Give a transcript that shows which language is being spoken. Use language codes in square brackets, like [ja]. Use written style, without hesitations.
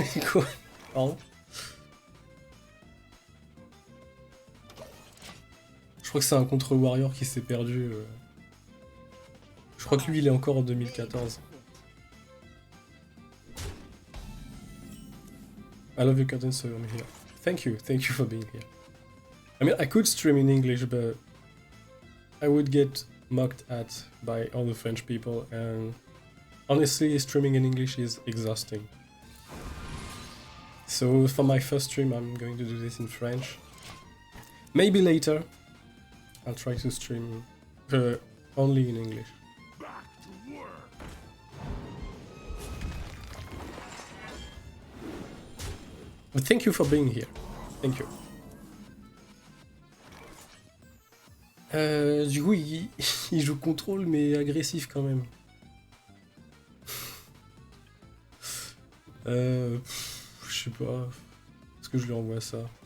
[fr] Quoi? Pardon? Je crois que c'est un contre-warrior qui s'est perdu. Je Je crois que lui il est encore en 2014. [en] I love your content, so I'm here. Thank you for being here. I mean, I could stream in English, but I would get mocked at by all the French people, and honestly, streaming in English is exhausting. So for my first stream, I'm going to do this in French. Maybe later, I'll try to stream only in English. But thank you for being here. Thank you. [fr] Du coup, il joue contrôle, mais agressif quand même. Je sais pas. Est-ce que je lui envoie ça?